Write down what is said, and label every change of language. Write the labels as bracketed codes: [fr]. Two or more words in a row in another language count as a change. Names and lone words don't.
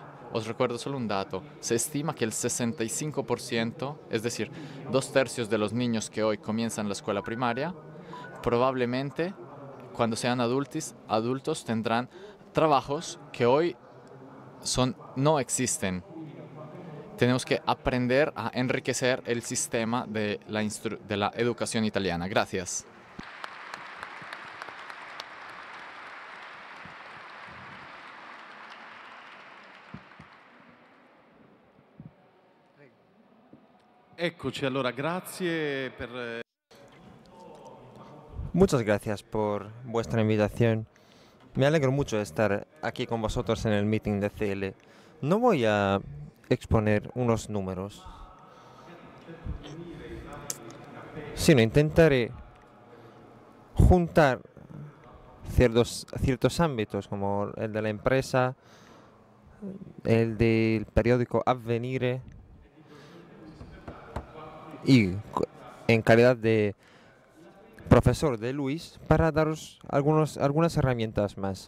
[es] Os recuerdo solo un dato. Se estima que el 65%, es decir, 2/3 de los niños que hoy comienzan la escuela primaria, probablemente cuando sean adultos tendrán trabajos que hoy no existen. Tenemos que aprender a enriquecer el sistema de la educación italiana. Gracias. [it] Eccoci, allora grazie per... [es] Muchas gracias por vuestra invitación. Me alegro mucho de estar aquí con vosotros en el meeting de CL. No voy a exponer unos números, sino intentaré juntar ciertos ámbitos como el de la empresa, el del periódico Avvenire y en calidad de profesor de Luis para daros algunas herramientas más.